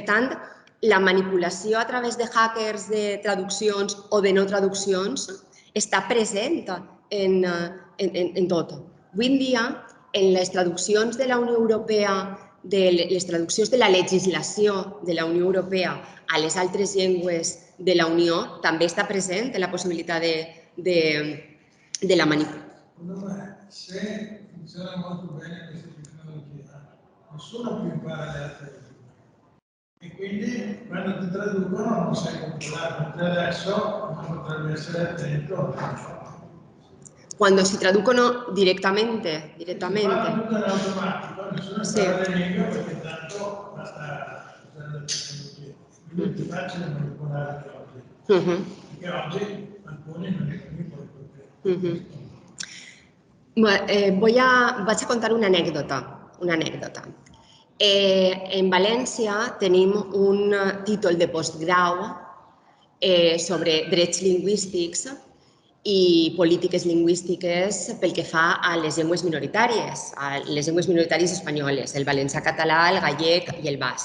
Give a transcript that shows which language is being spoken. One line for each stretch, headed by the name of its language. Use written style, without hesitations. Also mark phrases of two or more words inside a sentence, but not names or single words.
Catalan: Per tant, la manipulació a través de hackers de traduccions o de no traduccions està present en tot. Avui en dia, en les traduccions de la Unió Europea, les traduccions de la legislació de la Unió Europea a les altres llengües de la Unió, també està present la possibilitat de la manipulació.
Italian: Secondo me, se funziona molto bene questa tecnologia, nessuno più impara le altre lingue. E quindi quando ti traducono non sei controllato, mentre adesso uno potrebbe essere attento. Cuando si traducono directamente. Si fa tutto in automatico, nessuno impara le lingue perché tanto basta usare la tecnologia. Quindi è facile manipolare anche oggi. Perché oggi alcuni non li puoi
Catalan: Vaig a contar una anècdota. En València tenim un títol de postgrau sobre drets lingüístics i polítiques lingüístiques pel que fa a les llengües minoritàries, espanyoles, el valencià català, el gallec i el basc.